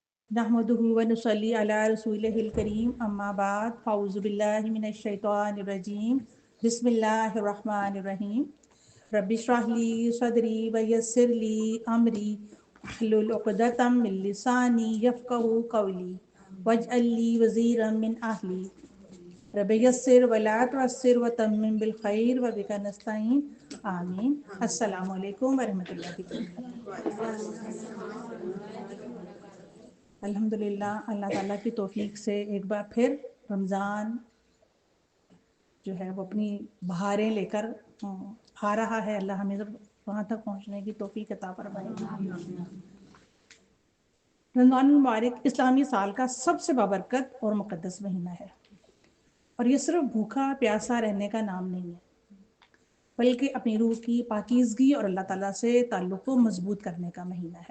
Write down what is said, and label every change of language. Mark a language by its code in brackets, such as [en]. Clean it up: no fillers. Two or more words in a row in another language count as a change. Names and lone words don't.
[ar] نحمده ونصلي على رسوله الكريم أما بعد فأعوذ بالله من الشيطان الرجيم بسم الله الرحمن الرحيم رب اشرح لي صدري ويسر لي أمري واحلل عقدة من لساني يفقهوا قولي واجعل لي وزيرا من أهلي رب يسر ولا تعسر وتمم بالخير وبك نستعين آمين. السلام عليكم ورحمة الله وبركاته. [ur] الحمدللہ اللہ تعالیٰ کی توفیق سے ایک بار پھر رمضان جو ہے وہ اپنی بہاریں لے کر آ رہا ہے. اللہ ہمیں سب وہاں تک پہنچنے کی توفیق عطا فرمائے۔ رمضان مبارک اسلامی سال کا سب سے بابرکت اور مقدس مہینہ ہے اور یہ صرف بھوکا پیاسا رہنے کا نام نہیں ہے، بلکہ اپنی روح کی پاکیزگی اور اللہ تعالیٰ سے تعلق کو مضبوط کرنے کا مہینہ ہے.